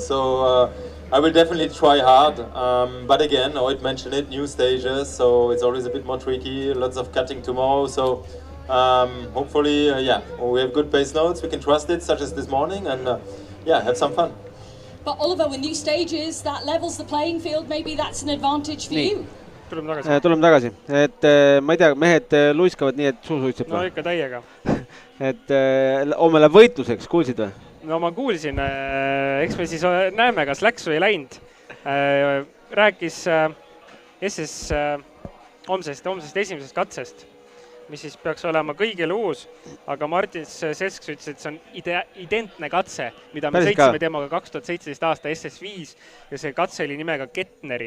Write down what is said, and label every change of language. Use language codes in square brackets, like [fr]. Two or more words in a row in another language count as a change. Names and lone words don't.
[en] So I will definitely try hard. But again, Oit mentioned it, new stages, so it's always a bit more tricky. Lots of cutting tomorrow, so hopefully, yeah, we have good pace notes. We can trust it, such as this morning, and yeah, have some fun. But Oliver, with new stages, that levels the playing field. Maybe that's an advantage for you. [et] Tuleme tagasi, et ma ei tea, mehed luiskavad nii, et suu suitseb. No ikka täiega. Et homme läheb võitluseks, kuulsid või? No ma kuulsin, eks me siis näeme, kas läks või ei läinud. Rääkis homsest esimesest katsest, mis siis peaks olema kõigile uus, aga Martin Sesks ütles, et see on identne katse, mida me sõitsime temaga 2017 aasta SS5 ja see katse oli nimega Kettneri.